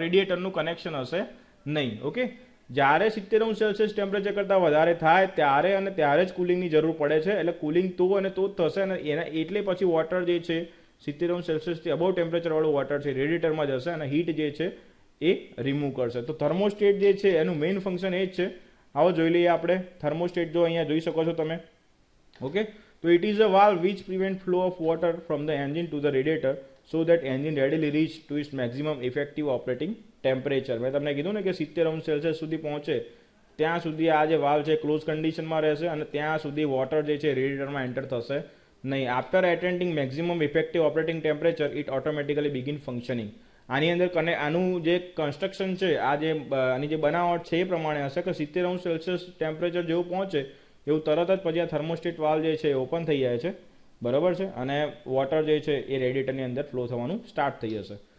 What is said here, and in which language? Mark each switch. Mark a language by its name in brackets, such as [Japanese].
[Gujarati] રેડિએટરનું connection હશે નહીં. Okay, જ્યારે 70°C ટેમ્પરેચર કરતાં વધારે થાય ત્યારે જ કુલિંગની જરૂર પડે છે. એટલે કુલિંગ તો જ થશે અને એના એટલે પછી વોટર જે છે 70°C અબવ ટેમ્પરેચરવાળું વોટર છે રેડિએટરમાં જશે અને હીટ જે છે એ રિમૂવ કરશે. તો થર્મોસ્ટેટ જે છે એનું મેઇન ફંક્શન એ જ છે. આવો જોઈ લઈએ આપણે. થર્મોસ્ટેટ જો અહીંયા જોઈ શકો છો તમે. [English] Okay, તો it is a valve which prevent flow of water from the engine to the radiator so that engine readily reach to its maximum effective operating temperature. [Gujarati] મેં તમને કીધું ને કે 70°C સુધી પહોંચે ત્યાં સુધી આ જે વાલ્વ છે ક્લોઝ કન્ડિશનમાં રહેશે અને ત્યાં સુધી વોટર જે છે રેડિએટરમાં એન્ટર થશે નહીં. [English] After attending maximum effective operating temperature it automatically begin functioning. [Gujarati] આની અંદર આનું જે કન્સ્ટ્રક્શન છે, આની જે બનાવટ છે એ પ્રમાણે હશે કે 70°C ટેમ્પરેચર જેવું પહોંચે એવું તરત જ પછી આ થર્મોસ્ટેટ વાલ્વ જે છે એ ઓપન થઈ જાય છે, બરાબર છે, અને વોટર જે છે એ રેડિએટરની અંદર ફ્લો થવાનું સ્ટાર્ટ થઈ જશે.